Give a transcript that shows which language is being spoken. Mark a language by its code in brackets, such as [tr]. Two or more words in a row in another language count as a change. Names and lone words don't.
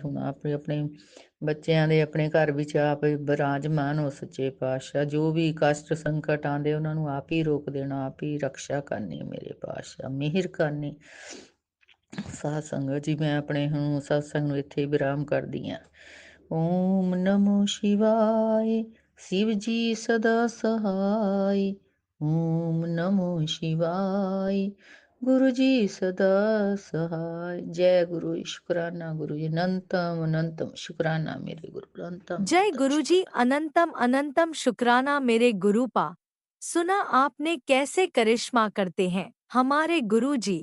[pa] ਹੁਣ ਆਪ ਆਪਣੇ ਬੱਚਿਆਂ ਦੇ ਆਪਣੇ ਘਰ ਵਿੱਚ ਆਪ ਬਿਰਾਜਮਾਨ ਹੋ। ਸੱਚੇ ਪਾਤਸ਼ਾਹ ਜੋ ਵੀ ਕਸ਼ਟ ਸੰਕਟ ਆਉਂਦੇ ਉਹਨਾਂ ਨੂੰ ਆਪ ਹੀ ਰੋਕ ਦੇਣਾ, ਆਪ ਹੀ ਰਕਸ਼ਾ ਕਰਨੀ ਮੇਰੇ ਪਾਤਸ਼ਾਹ, ਮਿਹਰ ਕਰਨੀ। ਸਾਧ ਸੰਗਤ ਜੀ ਮੈਂ ਆਪਣੇ ਹੁਣ ਸਤਸੰਗ ਨੂੰ ਇੱਥੇ ਵਿਰਾਮ ਕਰਦੀ ਹਾਂ। [hi] ओम नमो शिवाय, शिव जी सदा सहाय। ओम नमो शिवाय, गुरु जी सदा सहाय। जय गुरु, शुक्राना गुरु जी, अनंतम अनंतम शुक्राना मेरे गुरु, अनंतम जय अनंतम गुरु जी, शुक्राना। अनंतम अनंतम शुक्राना मेरे गुरु पा। सुना आपने कैसे करिश्मा करते हैं हमारे गुरु जी।